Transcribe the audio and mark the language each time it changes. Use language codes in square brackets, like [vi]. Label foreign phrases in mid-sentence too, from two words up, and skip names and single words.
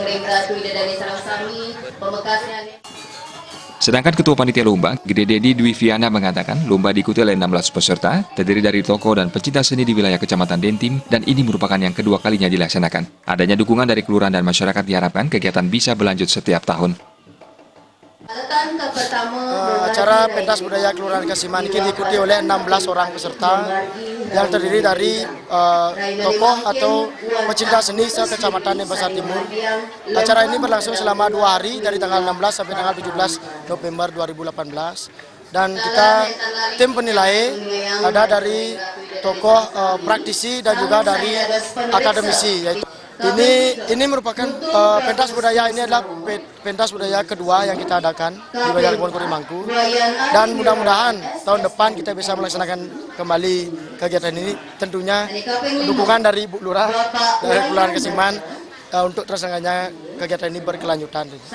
[id] Sedangkan Ketua Panitia Lomba, Gede Dedi Dwi Viana mengatakan lomba diikuti oleh 16 peserta, terdiri dari tokoh dan pecinta seni di wilayah Kecamatan Dentim, dan ini merupakan yang kedua kalinya dilaksanakan. Adanya dukungan dari kelurahan dan masyarakat diharapkan kegiatan bisa berlanjut setiap tahun. Acara pentas budaya Kelurahan Kasiman ini diikuti oleh 16 orang peserta yang terdiri dari tokoh atau pecinta seni se-Kecamatan Denpasar Timur. Acara ini berlangsung selama 2 hari dari tanggal 16 sampai tanggal 17 November 2018. Dan kita tim penilai ada dari tokoh praktisi dan juga dari akademisi. Yaitu ini merupakan pentas budaya, ini adalah pentas budaya kedua yang kita adakan di Banjar Kebon Kurimangku, dan mudah-mudahan tahun depan kita bisa melaksanakan kembali kegiatan ini, tentunya dukungan dari Bu Lurah dari Kelurahan Kasiman untuk terselenggaranya kegiatan ini berkelanjutan.